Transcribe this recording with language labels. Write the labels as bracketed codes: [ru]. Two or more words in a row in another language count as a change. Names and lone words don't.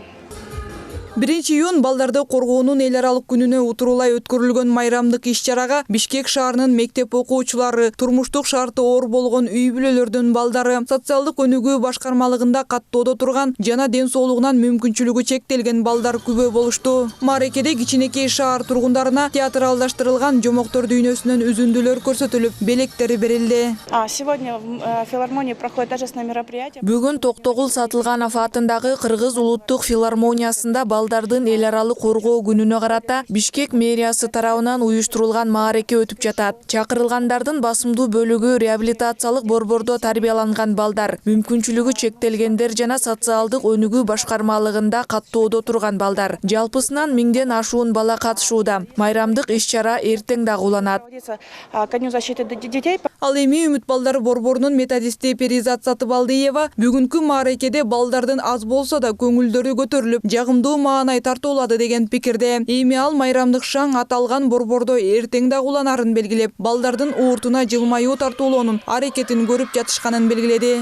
[ky] 1-июнь балдарды коргоонун эл аралык күнүнө утурулай өткөрүлгөн майрамдык иш-чарага Бишкек шаарынын мектеп окуучулары, турмуштук шарты оор болгон үй бүлөлөрдүн балдары, социалдык өнүгүү башкармалыгында каттоодо турган жана ден соолугунан мүмкүнчүлүгү чектелген балдар күбө болушту. Мааракеде кичинекей шаар тургундарына театралдаштырылган жомоктор дүйнөсүнөн үзүндүлөр көрсөтүлүп, белектери берилди. [ru] Сегодня в филармонии проходит торжественное мероприятие. [ky] Бүгүн Токтогул Сатылганов атындагы Кыргыз улуттук филармониясында балдардын эл аралык коргоо күнүнө карата Бишкек мэриясы тарабынан уюштурулган маареке өтүп жатат. Чакырылгандардын басымдуу бөлүгү реабилитациялык борбордо тарбияланган балдар, мүмкүнчүлүгү чектелгендер жана социалдык өнүгүү башкармалыгында каттоодо турган балдар. Жалпысынан 1000ден ашуун бала катышууда. Майрамдык иш-чара эртең дагы уланат. [ru] Ко дню защиты детей. [ky] Ал эми Үмүт балдар борборунун методисти Перизат Сатыбалдиева бүгүнкү мааракеде балдардын аз болсо да көңүлдөрү көтөрүлүп, жагымдуу маанай тартуулады деген пикирде. Эми ал майрамдык шаң аталган борбордо эртең да уланарын белгилеп, балдардын ууртуна жылмаюу тартуулоонун аракетин көрүп жатышканын белгиледи.